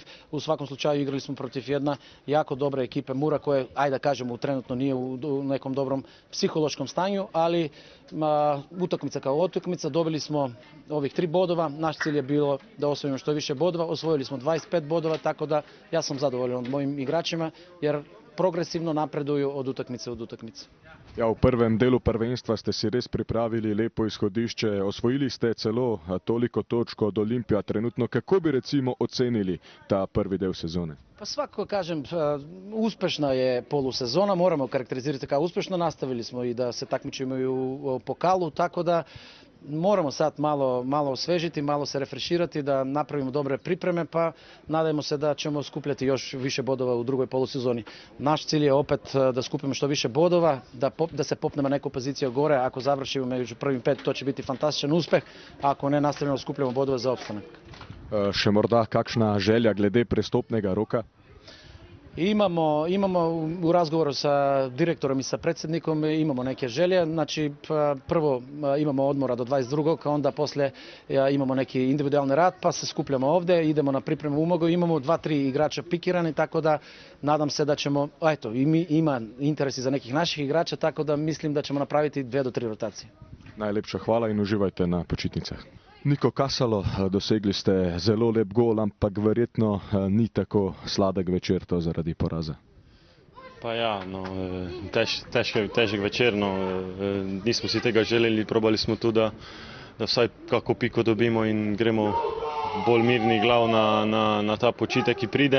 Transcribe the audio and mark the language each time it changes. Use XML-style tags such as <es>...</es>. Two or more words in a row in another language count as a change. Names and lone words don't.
<sr>U svakom slučaju igrali smo protiv jedna jako dobre ekipe Mura koje, ajde da kažemo, trenutno nije u nekom dobrom psihološkom stanju, ali utakmica kao utakmica, dobili smo ovih 3 bodova. Naš cilj je bilo da osvojimo što više bodova. Osvojili smo 25 bodova, tako da ja sam zadovoljan od mojim igračima jer progresivno napreduju od utakmice od utakmice.</sr> <sl>Ja, v prvem delu prvenstva ste si res pripravili lepo izhodišče, osvojili ste celo toliko točk od Olimpija trenutno. Kako bi recimo ocenili ta prvi del sezone?</sl> <sr>Pa svakako kažem, uspešna je polusezona, moramo karakterizirati kao uspešno, nastavili smo i da se takmičimo i u pokalu, tako da moramo sad malo osvežiti, malo se refreširati, da napravimo dobre pripreme, pa nadajmo se da ćemo skupljati još više bodova u drugoj polusezoni. Naš cilj je opet da skupimo što više bodova, da se popnemo neku poziciju gore, ako završimo među prvim 5, to će biti fantastičan uspeh, a ako ne, nastavljamo skupljamo bodove za opstanak.</sr> <sl>Še morda kakšna želja glede prestopnega roka?</sl> <sr>Imamo u razgovoru sa direktorom i sa predsjednikom imamo neke želje. Znači, prvo imamo odmora do 22. a onda poslije imamo neki individualni rad, pa se skupljamo ovdje, idemo na pripremu umogu. Imamo 2-3 igrača pikirani, tako da nadam se da ćemo, eto, ima interesi za nekih naših igrača, tako da mislim da ćemo napraviti 2 do 3 rotacije.</sr> <sl>Najlepša hvala in uživajte na počitnicah. Niko Kasalo, dosegli ste zelo lep gol, ampak verjetno ni tako sladek večer to zaradi poraza. Pa ja, no, težek večer, no, nismo si tega želeli, probali smo tudi da vsaj kako piko dobimo in gremo bolj mirni glav na ta počitek, ki pride.</sl>